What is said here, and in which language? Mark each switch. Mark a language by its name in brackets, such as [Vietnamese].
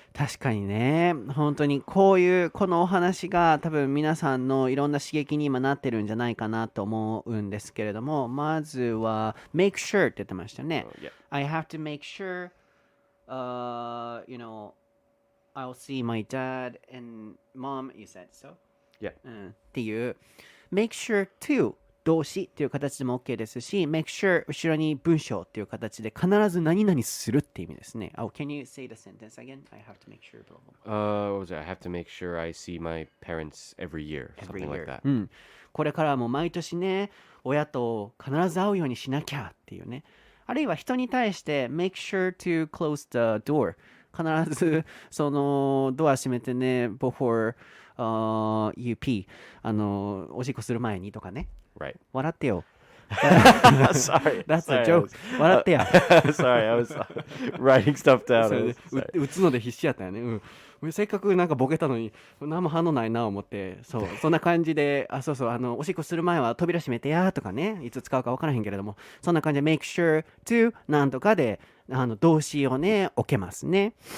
[Japanese] 確かにね、本当にこのお話が多分皆さんのいろんな刺激に今なってるんじゃないかなと思うんですけれども、まずは make sure って言ってましたね。 [English] Yeah. I have to make sure, I'll see my dad and mom, you said so? Yeah. [Japanese] っていう make sure to 動詞っていう形でも OK ですし make sure 後ろに文章っていう形で必ず何々するっていう意味ですね。 [English] Oh, can you say the sentence again? I have to make sure. What was it? I have to make sure I see my parents every year. Something like that. [Japanese] これからも毎年ね、親と必ず会うようにしなきゃっていうね。あるいは人に対して make sure to close the door 必ずそのドア閉めてね before you pee おしっこする前にとかね。 [English] Right. [Japanese] 笑ってよ。 [English] Sorry. That's Sorry, a joke. 笑ってや。 Sorry, I was writing stuff down. [Japanese] 打つので必死やったよね。せっかくなんかボケたのに何も反応ないな思って、そんな感じで、おしっこする前は扉閉めてやとかね、いつ使うか分からへんけれども、そんな感じで make sure to なんとかで動詞をね置けますね。